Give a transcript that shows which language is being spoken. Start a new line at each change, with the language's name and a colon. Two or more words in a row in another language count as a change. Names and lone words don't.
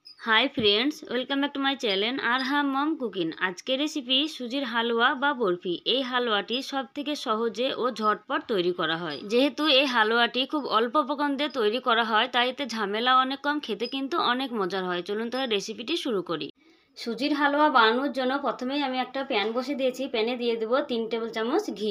English: Hi friends welcome back to my channel Arham Mum Cooking.
Bangla: আজ কে রেসিপি সুজির হালুয়া বা বরফি। এই হালুয়াটি সবথেকে সহজে ও ঝটপট তৈরি করা হয়। যেহেতু এই হালুয়াটি খুব অল্প উপকরণ দিয়ে তৈরি করা হয় তাই এতে ঝামেলা অনেক কম, খেতে কিন্তু অনেক মজার হয়। চলুন তাহলে রেসিপিটি শুরু করি। সুজির হালুয়া বানানোর জন্য প্রথমেই আমি একটা প্যান বসিয়ে দিয়েছি। প্যানে দিয়ে দেব 3 টেবিল চামচ ঘি।